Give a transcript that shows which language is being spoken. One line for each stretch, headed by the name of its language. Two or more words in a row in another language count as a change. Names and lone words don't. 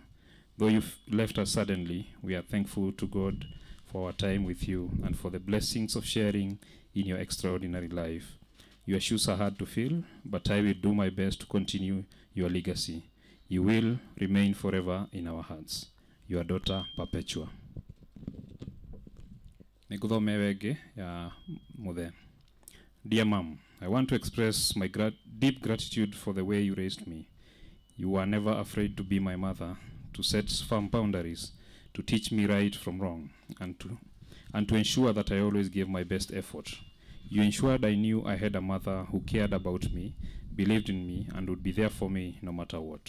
English: Though you've left us suddenly, we are thankful to God for our time with you and for the blessings of sharing in your extraordinary life. Your shoes are hard to fill, but I will do my best to continue your legacy. You will remain forever in our hearts. Your daughter, Perpetua.
Meru: Nikuthome wenge ya Muthe.
English: Dear mom, I want to express my deep gratitude for the way you raised me. You were never afraid to be my mother, to set firm boundaries, to teach me right from wrong, and to ensure that I always gave my best effort. You ensured I knew I had a mother who cared about me, believed in me, and would be there for me no matter what.